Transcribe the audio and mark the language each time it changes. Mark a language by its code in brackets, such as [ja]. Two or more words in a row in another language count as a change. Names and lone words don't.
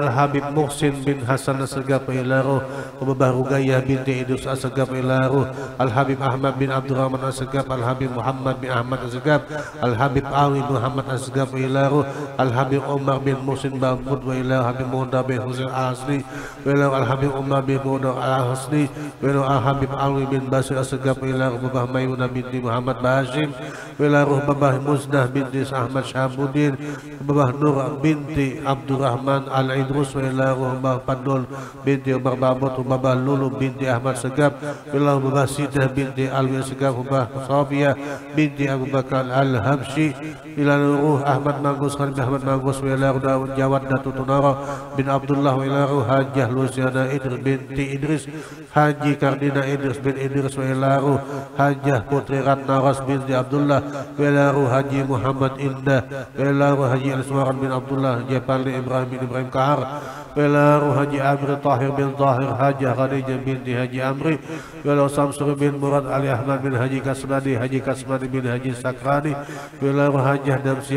[ar] الحبيب محسن بن حسن السجاب وإلى روح بابا رقية بنت إدريس السجاب وإلى روح الحبيب أحمد بن عبد الرحمن السجاب الحبيب محمد بن أحمد السجاب الحبيب علي بن محمد السجاب وإلى روح الحبيب عمر بن محسن محمود وإلى الحبيب مهدى بن حسين العصري وإلى الحبيب عمر بن مهدى العصري وإلى الحبيب علي بن باسل السجاب وإلى روح بابا ميمونة بنت محمد باشم وإلى روح بابا مزنة بنت أحمد شهاب الدين بابا نور بنت عبد الرحمن Abdurrahman Al-Idrus wa ila ruh Mbah Pandul binti Umar Mahmud Mbah Lulu binti Ahmad Segap wa ila Mbah Sidah binti Alwi Segap Mbah Safiyah binti Abu Bakar Al-Habsyi ila ruh Ahmad Manggus bin Ahmad Manggus wa ila ruh Jawad Datu Tunara bin Abdullah wa ila ruh Hajah Luciana Idris binti Idris Haji Kardina Idris bin Idris wa ila ruh Hajah Putri Ratna Ras binti Abdullah wa ila ruh Haji Muhammad Indah wa ila ruh Haji Al-Suwaran bin Abdullah Jepali Ibrahim bin Ibrahim Kahar wa ila ruh Haji Amri Tahir bin Tahir Hajah Khadijah binti Haji Amri wa ila Samsuri bin Murad Ali Ahmad bin Haji Kasmani Haji Kasmani bin Haji Sakrani wa ila ruh Hajah Damsiyah